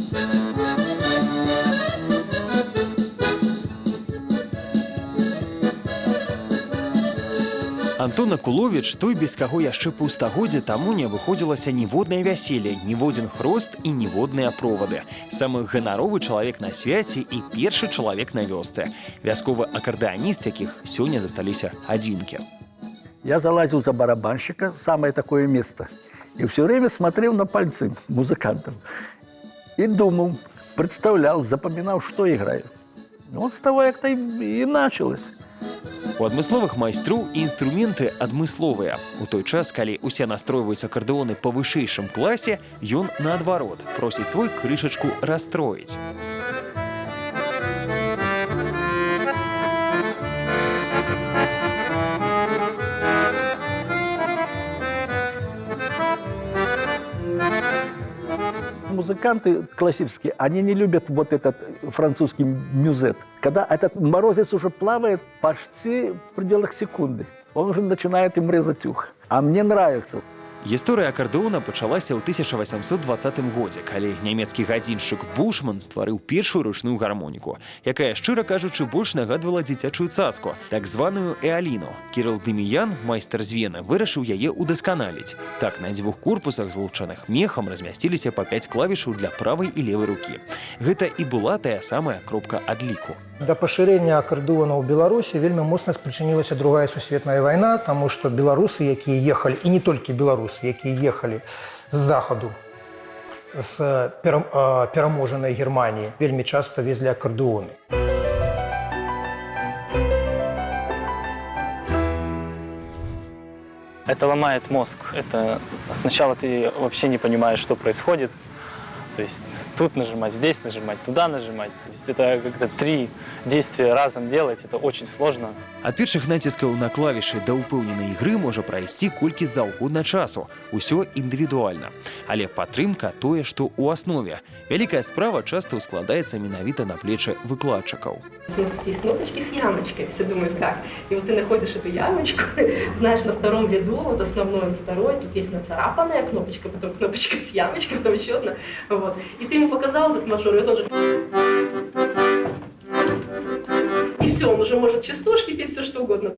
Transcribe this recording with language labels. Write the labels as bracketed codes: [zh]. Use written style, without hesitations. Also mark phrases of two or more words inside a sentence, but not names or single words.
[be] Антон Акуловіч, той, без каго яшчэ паўстагоддзя таму не абыходзілася ніводнае вяселле, ніводзін хрост і ніводныя провады. Самы ганаровы чалавек на свяце і першы чалавек на вёсцы. Вясковы акардэаніст, якіх сёння засталіся адзінкі. [ru] Я залазил за барабанщика, самое такое место, и все время смотрел на пальцы музыкантов. И думал, представлял, запоминал, что играют. Вот с того как-то и началось. [be] У адмысловых майстроў і інструменты адмысловыя. У той час, калі усе настройваюць акардэоны па вышэйшым класе, ён, наадварот, просіць свой крышачку расстроіць. [ru] Музыканты классические, они не любят вот этот французский мюзет. Когда этот морозец уже плавает почти в пределах секунды, он уже начинает им резать ухо. А мне нравится. [be] Гісторыя акардэона пачалася ў 1820 годзе, калі нямецкі гадзіншчык Бушман стварыў першую ручную гармоніку, якая, шчыра кажучы, больш нагадвала дзіцячую цацку, так званую эаліну. Кірыл Дэміян, майстар з Вены, вырашыў яе удасканаліць. Так, на 2 корпусах, злучаных мехам, размясціліся па 5 клавішаў для правай і левай рукі. Гэта і была тая самая кропка адліку. Да пашырэння акардэона ў Беларусі вельмі моцна спрычынілася другая сусветная вайна, таму што беларусы, якія ехалі, і не толькі беларусы, якія ехалі з захаду, з пераможанай Германіі, вельмі часта везлі акардэоны. [ru] Это ломает мозг. Это сначала ты вообще не понимаешь, что происходит. То есть тут нажимать, здесь нажимать, туда нажимать. То есть это как-то 3 действия разом делать, это очень сложно. [be] Ад першых націскаў на клавішы да ўпэўненай ігры можа прайсці колькі заўгодна часу. Усё індывідуальна. Але падтрымка тое, што ў аснове. Вялікая справа часта складаецца менавіта на плечы выкладчыкаў. [ru] Есть кнопочки с ямочкой, все думают, как. И вот ты находишь эту ямочку, знаешь, на втором ряду, вот основной и второй, тут есть нацарапанная кнопочка, потом кнопочка с ямочкой, потом еще одна. Вот. И ты ему показал этот мажор, и он тоже... И все, он уже может частушки петь, все что угодно.